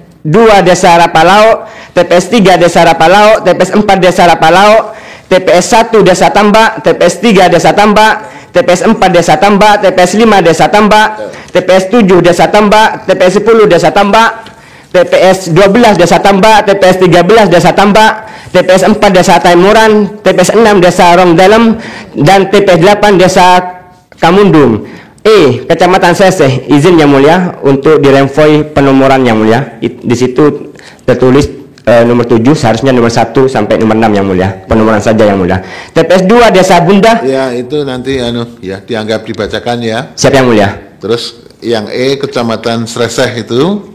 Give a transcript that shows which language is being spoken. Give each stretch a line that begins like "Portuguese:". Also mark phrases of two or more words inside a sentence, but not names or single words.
Indonesian: 2 Desa Rapalao, TPS 3 Desa Rapalao, TPS 4 Desa Rapalao, TPS 1 Desa Tambak, TPS 3 Desa Tambak, TPS 4 Desa Tambak, TPS 5 Desa Tambak, TPS 7 Desa Tambak, TPS 10 Desa Tambak, TPS 12 Desa Tambak, TPS 13 Desa Tambak, TPS 4 Desa Taimuran, TPS 6 Desa Rong Dalem, dan TPS 8 Desa Kamundung. E. Kecamatan Seseh, izin yang mulia untuk diremvoi penomoran yang mulia. Di situ tertulis nomor 7, seharusnya nomor 1 sampai nomor 6 yang mulia. Penomoran saja yang mulia. TPS 2 Desa Bunda. Ya, itu nanti ya dianggap dibacakan ya. Siap yang mulia. Terus yang E Kecamatan Sreseh itu